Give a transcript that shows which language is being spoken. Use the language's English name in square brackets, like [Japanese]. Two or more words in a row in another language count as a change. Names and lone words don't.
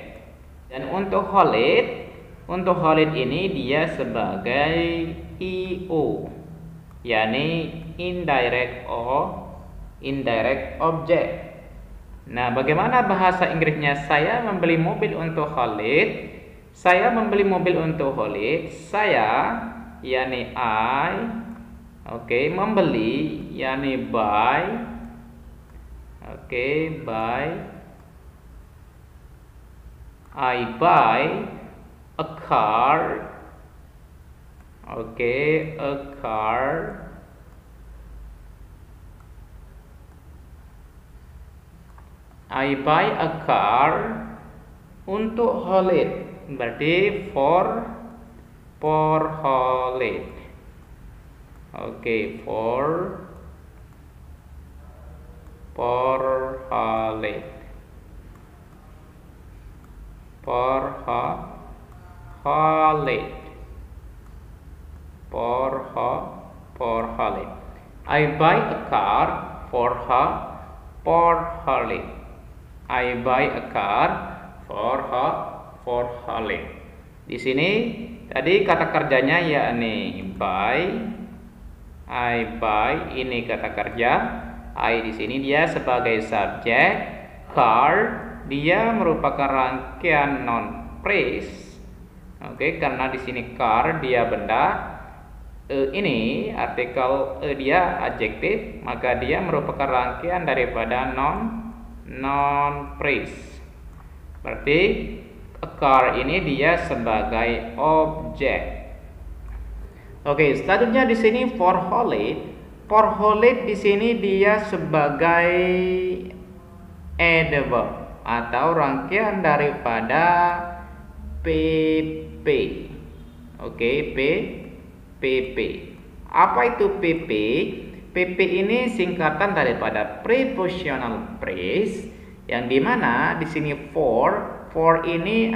[Indonesian] Dan untuk Khalid ini dia sebagai IO, yakni [English] indirect object. [Indonesian] Nah, bagaimana bahasa Inggrisnya saya membeli mobil untuk Khalid? Saya membeli mobil untuk Khalid. Saya yakni I. Oke, membeli yakni buy. [English] Oke, buy. I buy a car. Oke, a car. I buy a car [Indonesian] untuk [English] holiday. Berarti for holiday. Oke, for holiday. For holiday. I buy a car for holiday. I buy a car for holiday. [Indonesian] Di sini tadi kata kerjanya yakni buy. [English] I buy [Indonesian] ini kata kerja. I di sini dia sebagai subjek. Car dia merupakan rangkaian [English] non phrase. [Indonesian] Oke, karena di sini car dia benda. Ini artikel dia adjektif, maka dia merupakan rangkaian daripada [English] non phrase. [Indonesian] Berarti [English] a car [Indonesian] ini dia sebagai objek. Oke, selanjutnya di sini [English] for holiday. For holiday [Indonesian] di sini dia sebagai adverb atau rangkaian daripada PP. Oke, PP. Apa itu PP? PP ini singkatan daripada [English] prepositional phrase [Indonesian] yang dimana di sini for ini